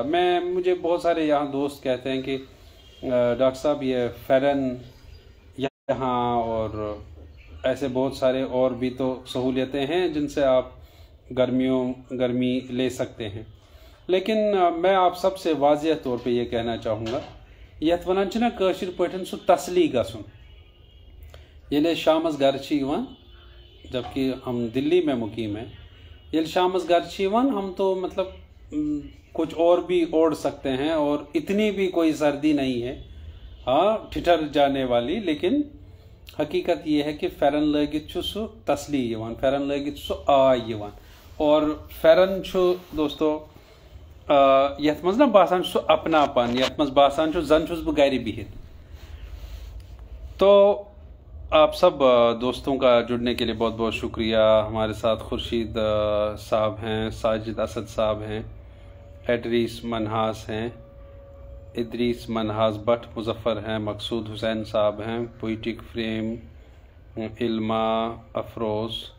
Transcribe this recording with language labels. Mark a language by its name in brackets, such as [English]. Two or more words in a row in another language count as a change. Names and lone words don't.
[Hindi] मुझे बहुत सारे यहाँ दोस्त कहते हैं कि डॉक्टर साहब ये फ़ेरन यहाँ, और ऐसे बहुत सारे और भी तो सहूलियतें हैं जिनसे आप गर्मी ले सकते हैं। लेकिन मैं आप सबसे वाज़ेह तौर पे ये कहना चाहूँगा, [Kashmiri] यथ वनान छना काशिर पठन सु तसली गसुन। ये शामस घर यवान, [Hindi] जबकि हम दिल्ली में मुकीम हैं, [Kashmiri] ये शामस घर यवान, [Hindi] हम तो मतलब कुछ और भी ओढ़ सकते हैं, और इतनी भी कोई सर्दी नहीं है, हाँ ठिठर जाने वाली। लेकिन हकीकत यह है कि [Kashmiri] फ़ेरन लगित सु तसली यवान, फ़ेरन लगित सु आय यवान। और फ़ेरन दोस्तों यथ मज ना बासान सु अपनापन, यथ मज बासान जन छुस बह गर बिहित। [Hindi] तो आप सब दोस्तों का जुड़ने के लिए बहुत बहुत शुक्रिया। हमारे साथ खुर्शीद साहब हैं, साजिद असद साहब हैं, एडरीस मनहास हैं, इदरीस मनहास भट्ट मुजफ्फर हैं, मकसूद हुसैन साहब हैं, पोइटिक फ्रेम इल्मा अफरोज़